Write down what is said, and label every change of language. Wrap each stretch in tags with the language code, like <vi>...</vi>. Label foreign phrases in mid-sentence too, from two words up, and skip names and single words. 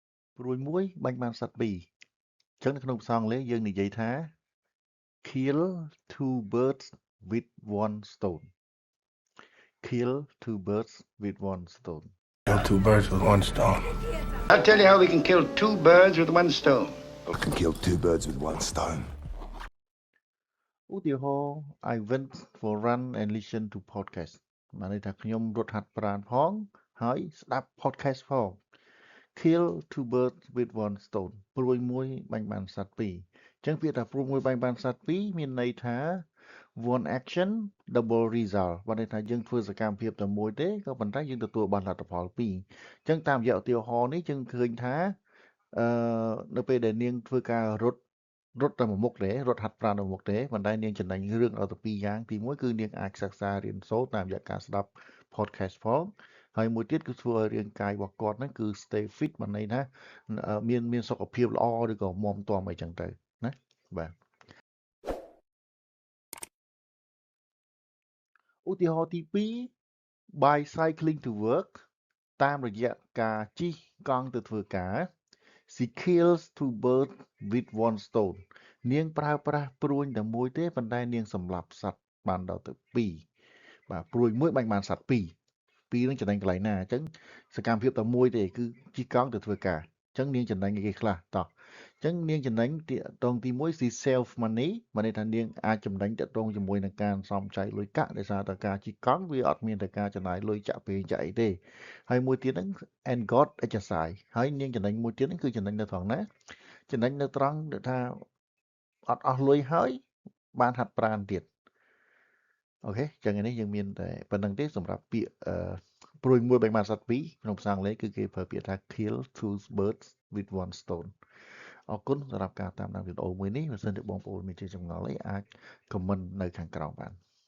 <km>ព្រួយមួយបាញ់បានសត្វពីរអញ្ចឹងនៅក្នុងភាសាអង់គ្លេសយើងនិយាយថា</km> <en>kill two birds with one stone kill two birds with one stone Kill two birds with one stone. I'll tell you how we can kill two birds with one stone. I can kill two birds with one stone.</en> <km>ឧទាហរណ៍</km> <en>I went for run and listen to podcast</en> <km>បានន័យថាខ្ញុំរត់ហាត់ប្រាណផងហើយស្ដាប់ podcast ផង</km> <en>kill two birds with one stone</en> <km>ព្រួយមួយបាញ់បានសត្វ ពីរអញ្ចឹងពាក្យថាព្រួយមួយបាញ់បានសត្វពីរមានន័យថា</km> <en>one action double result</en> <km>បានន័យថាយើងធ្វើសកម្មភាពតែមួយទេក៏ប៉ុន្តែ យើងទទួលបានលទ្ធផលពីរអញ្ចឹងតាមរយៈឧទាហរណ៍នេះយើងឃើញថានៅពេលដែលនាងធ្វើការរត់តែមួយមុខទេរត់ហាត់ប្រាណមួយមុខទេប៉ុន្តែនាងចំណេញរឿងដល់ទៅពីរយ៉ាងទីមួយគឺនាងអាចសិក្សារៀនសូត្រតាមរយៈការស្ដាប់ podcast ផងហើយមួយទៀតគឺធ្វើឲ្យរាងកាយរបស់គាត់ហ្នឹងគឺ</km> <en>stay fit</en> <km>បានន័យថាមានសុខភាពល្អឬក៏មាំទាំអីចឹងទៅណាបាទ ឧទាហរណ៍ទី2</km> <en>bicycling to work</en> <km>តាមរយៈការជិះកង់ទៅធ្វើការ</km> <en>she kills two birds with one stone</en> <km>នាងប្រើប្រាស់ព្រួញតែមួយទេប៉ុន្តែនាងសម្លាប់សត្វបានដល់ទៅ2បាទព្រួយមួយ បាញ់បានសត្វ2នឹងចំណេញកន្លែងណាអញ្ចឹងសកម្មភាពតែមួយទេគឺជិះកង់ទៅធ្វើការអញ្ចឹងនាងចំណេញគេខ្លះតោះអញ្ចឹងនាងចំណេញតងទី1</km> <en>she save money</en> <km>បានន័យថានាងអាចចំណេញតកតងជាមួយនឹងការសំចៃលុយកាក់ដោយសារតែការជិះកង់វាអត់ មានតែការចំណាយលុយចាក់ពេកចាក់អីទេហើយមួយទៀតហ្នឹង</km> <en>and got exercise</en> <km>ហើយនាងចំណេញមួយទៀតហ្នឹងគឺចំណេញនៅត្រង់ណាចំណេញនៅត្រង់ថាអត់អស់លុយហើយបានហាត់ប្រាណទៀតអូខេចឹងនេះយើងមានតែប៉ុណ្្នឹងទេសម្រាប់ពាក្យព្រួយមួយបាញ់បានសត្វពីរក្នុងភាសាអង់គ្លេសគឺគេប្រើពាក្យថា</km> <en>kill two birds with one stone</en> <km>អរគុណសម្រាប់ការតាមដានវីដេអូមួយនេះបើសិនជាបងប្អូនមានជាចម្ងល់អីអាច comment នៅខាងក្រោមបាន</km>